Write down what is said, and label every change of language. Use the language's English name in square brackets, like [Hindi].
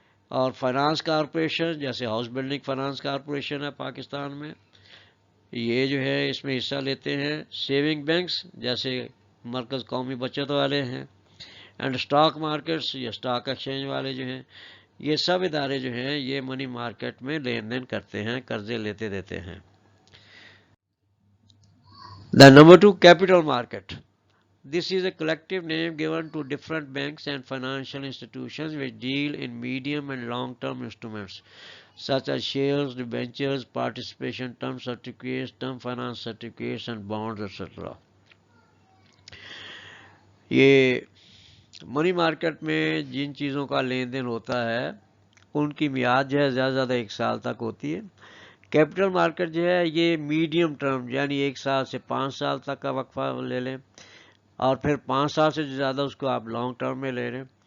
[Urdu] اور finance corporation جیسے house building finance corporation ہے پاکستان میں، یہ جو ہے اس میں حصہ لیتے ہیں. سیونگ بینکس جیسے مرکز قومی بچت والے ہیں، اینڈ اسٹاک مارکیٹس یا اسٹاک ایکسچینج والے جو ہیں، یہ سب ادارے جو ہیں یہ منی مارکیٹ میں لین دین کرتے ہیں، قرضے لیتے دیتے ہیں. [English] The number 2, capital market. This is a collective name given to different banks and financial institutions which deal in medium and long-term instruments such as shares, debentures, participation, term certificates, term finance certificates and bonds, etc. [Urdu] یہ money market میں جن چیزوں کا لین دین ہوتا ہے ان کی میعاد جو ہے زیادہ سے زیادہ 1 سال تک ہوتی ہے. کیپٹل مارکیٹ جو ہے یہ میڈیم ٹرم یعنی 1 سال سے 5 سال تک کا وقفہ لے لیں اور پھر 5 سال سے زیادہ اس کو آپ لانگ ٹرم میں لے لیں.